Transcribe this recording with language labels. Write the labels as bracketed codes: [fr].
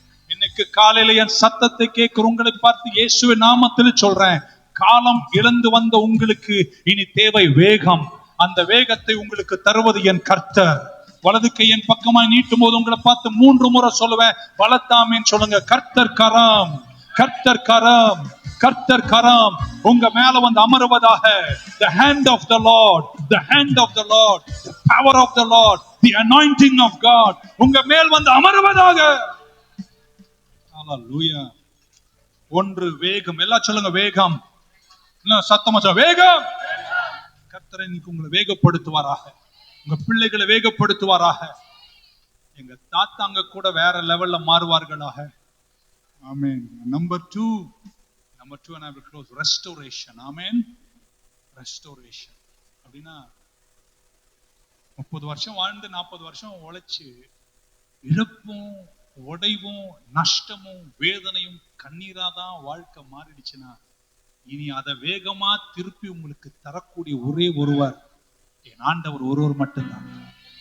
[ta] இன்னைக்கு காலையில என் சத்தத்தை கேட்கிற உங்களை பார்த்து இயேசுவின் நாமத்தில் சொல்றேன், காலம் இழந்து வந்த உங்களுக்கு இனி தேவை வேகம். அந்த வேகத்தை உங்களுக்கு தருவது என் கர்த்தர். வலது கையின் பக்கமாய் நீட்டும் போது உங்களை பார்த்து 3 முறை சொல்லுவேன், வலத்தாமேன்னு சொல்லுங்க. கர்த்தர் கரம், கர்த்தர் கரம், கர்த்தர் கரம் உங்க மேல வந்து அமருவதாக. [en] The hand of the Lord, the hand of the Lord, the power of the Lord, the anointing of God [ta] உங்க மேல் வந்து அமருவதாக. ஹalleluya. ஒன்று வேகம், எல்லாம் சொல்லுங்க வேகம். இன்னும் சத்தமா சொல்லுங்க வேகம். கர்த்தர் இன்னைக்கு உங்களை வேகப்படுத்துவாராக, உங்க பிள்ளைகளை வேகப்படுத்துவாராக. எங்க தாத்தாங்க கூட வேற லெவல்ல மாறுவார்களாக. ஆமென். [en] Number 2 and I will close, restoration. [ta] Amen. restoration அப்படின்னா 30 வருஷம் வாழ்ந்து 40 வருஷம் உழைச்சு இழப்பும் உடைவும் நஷ்டமும் வேதனையும் கண்ணீராதான் வாழ்க்கை மாறிடுச்சுன்னா, இனி அதை வேகமா திருப்பி உங்களுக்கு தரக்கூடிய ஒரே ஒருவர் என் ஆண்டவர் ஒருவர் மட்டும்தான்.